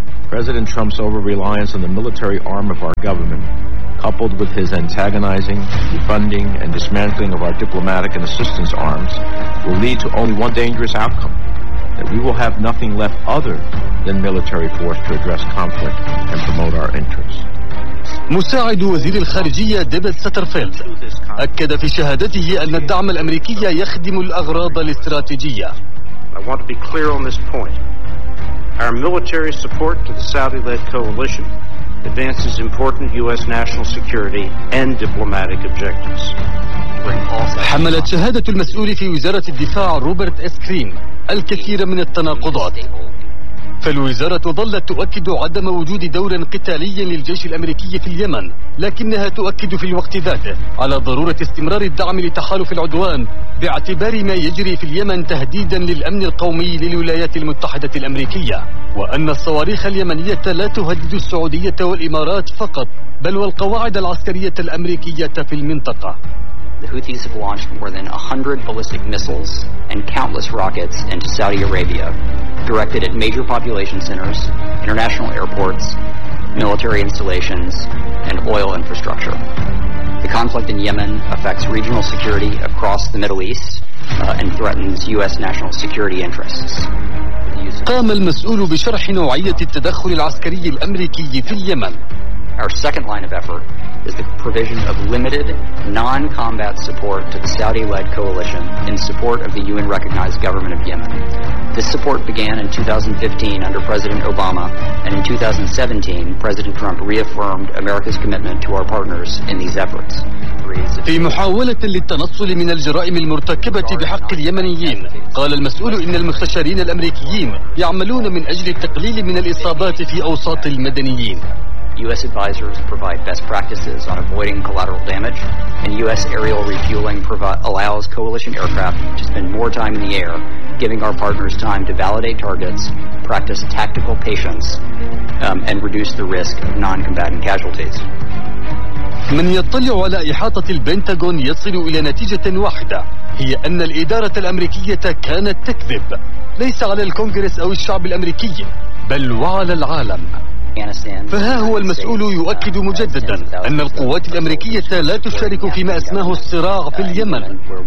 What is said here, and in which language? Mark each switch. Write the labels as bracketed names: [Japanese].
[English] President Trump's over-reliance on the military arm of our government, coupled with his antagonizing, defunding, and dismantling of our diplomatic and assistance arms, will lead to only one dangerous outcome, that we will have nothing left other than military force to address conflict and promote our interests. [Arabic] مساعد وزير الخارجية ديفيد ساترفيلد أكد في شهادته أن الدعم الأمريكي يخدم الأغراض الاستراتيجية. [English] I want to be clear on this point. Our military support to the Saudi-led coalition advances important U.S. national security and diplomatic objectives. [Arabic] حملت شهادة المسؤول في وزارة الدفاع روبرت إس كريم الكثير من التناقضات، فالوزارة ظلت تؤكد عدم وجود دور قتالي للجيش الأمريكي في اليمن، لكنها تؤكد في الوقت ذاته على ضرورة استمرار الدعم لتحالف العدوان باعتبار ما يجري في اليمن تهديدا للأمن القومي للولايات المتحدة الأمريكية، وأن الصواريخ اليمنية لا تهدد السعودية والإمارات فقط بل والقواعد العسكرية الأمريكية في المنطقة. [English] The Houthis have launched more than 100 ballistic missiles and countless rockets into Saudi Arabia, directed at major population centers, international airports, military installations, and oil infrastructure. The conflict in Yemen affects regional security across the Middle East and threatens U.S. national security interests. [Arabic] قام المسؤول بشرح نوعية التدخل العسكري الأمريكي في اليمن. [English] Our second line of effort is the provision of limited non-combat support to the Saudi-led coalition in support of the UN-recognized government of Yemen. This support began in 2015 under President Obama, and in 2017, President Trump reaffirmed America's commitment to our partners in these efforts. [Arabic] في محاولة للتنصل من الجرائم المرتكبة بحق اليمنيين، قال المسؤول إن المستشارين الأمريكيين يعملون من أجل التقليل من الإصابات في أوساط المدنيين. [English] U.S. advisors provide best practices on avoiding collateral damage, and U.S. aerial refueling allows coalition aircraft to spend more time in the air, giving our partners time to validate targets, practice tactical patience, and reduce the risk of non-combatant casualties. [Arabic] من يطلع على إحاطة البنتاغون يصل إلى نتيجة واحدة، هي أن الإدارة الأمريكية كانت تكذب، ليس على الكونغرس أو الشعب الأمريكي، بل وعلى العالم. فها هو المسؤول يؤكد مجددا أن القوات الأمريكية لا تشارك فيما أسماه الصراع في اليمن.